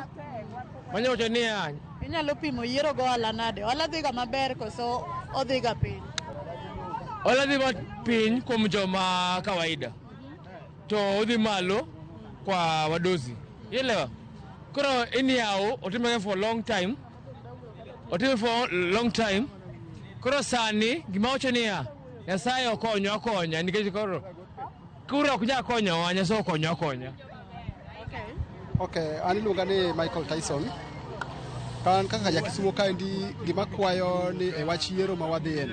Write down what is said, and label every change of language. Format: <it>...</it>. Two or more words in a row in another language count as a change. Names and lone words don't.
<luo>Manyalo wacho ni inyalo pimo yiero go ohala nade? Ohala dhi ga maber koso odhi ga piny? Ohala dhi piny kuom joma kawaida. To odhi malo kwa wadosi. Ielewa? Koro anyhow otimore</luo> <en>for long time.</en> <luo>Koro sani gima wacho niya, Nyasaye okonyo akonya nikech koro ok nyal konyowa, Nyasaye okonyo akonya. Okay, an iluonga ni Michael Tyson. Kan kaka jakisumo kaendi gima kwayo ni e wach yiero ma wadhiye.</luo>